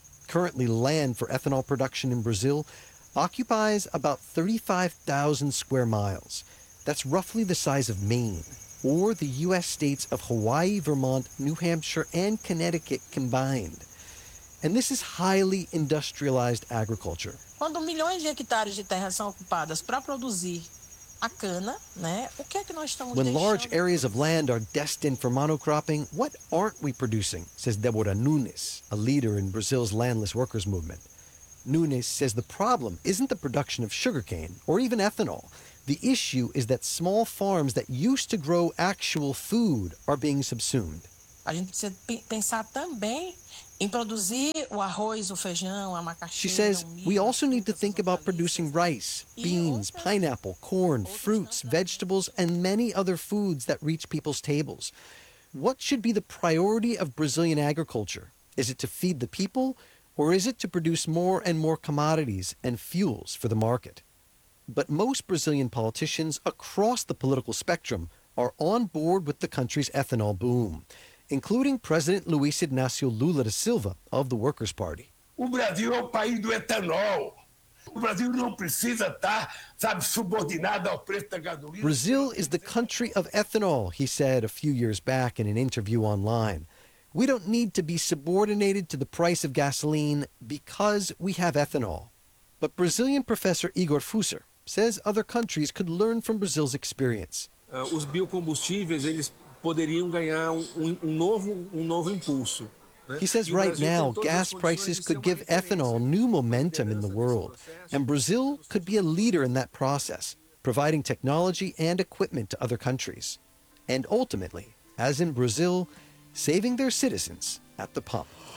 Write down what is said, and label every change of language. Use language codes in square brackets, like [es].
[en] Currently, land for ethanol production in Brazil occupies about 35,000 square miles. That's roughly the size of Maine, or the U.S. states of Hawaii, Vermont, New Hampshire, and Connecticut combined. And this is highly industrialized agriculture. [pt] Quando milhões de hectares de terra são ocupadas para produzir a cana, né? O que é que nós estamos deixando? [en] When large areas of land are destined for monocropping, what aren't we producing? Says Deborah Nunes, a leader in Brazil's landless workers movement. Nunes says the problem isn't the production of sugarcane or even ethanol. The issue is that small farms that used to grow actual food are being subsumed. [pt] A gente precisa pensar também em produzir o arroz, o feijão, a macaxeira. [en] She says we also need to think about producing rice, beans, pineapple, corn, fruits, vegetables, and many other foods that reach people's tables. What should be the priority of Brazilian agriculture? Is it to feed the people, or is it to produce more and more commodities and fuels for the market? But most Brazilian politicians across the political spectrum are on board with the country's ethanol boom, including President Luiz Inácio Lula da Silva of the Workers' Party. [pt] O Brasil é o país do etanol. O Brasil não precisa estar, sabe, subordinado ao preço da gasolina. [en] Brazil is the country of ethanol, he said a few years back in an interview online. We don't need to be subordinated to the price of gasoline because we have ethanol. But Brazilian professor Igor Fusser says other countries could learn from Brazil's experience. [pt] Os biocombustíveis, eles poderiam ganhar um novo impulso. [en] He says right now, gas prices could give ethanol new momentum in the world, and Brazil could be a leader in that process, providing technology and equipment to other countries. And ultimately, as in Brazil, saving their citizens at the pump.